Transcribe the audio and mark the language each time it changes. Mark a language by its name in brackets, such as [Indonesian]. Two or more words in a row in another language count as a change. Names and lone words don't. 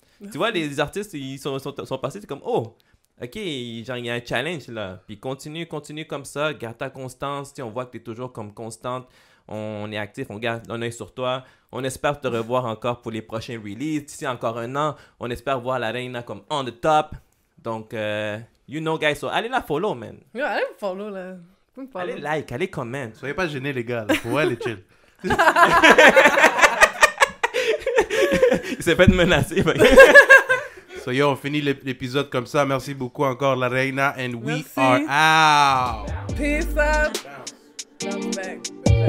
[French] Tu vois, les artistes, ils sont passés, c'est comme, oh, ok, genre, il y a un challenge là. Puis continue comme ça, garde ta constance. Tu sais, on voit que t'es toujours comme constante. On est actif, on garde un œil sur toi. On espère te revoir encore pour les prochains releases. D'ici encore un an, on espère voir la Reina comme [English] on the top. [French] Donc, [English] you know, guys, so [French] allez la follow, man. Yo, allez me follow, là. Vous me follow. Allez like, allez comment. Soyez pas gênés, les gars. Là. Faut aller chill. Il s'est fait menacer. So, yo, on finit l'épisode comme ça. Merci beaucoup encore, La Reina. [English] And we [French] Merci. [English] are out. Peace out. Bounce back.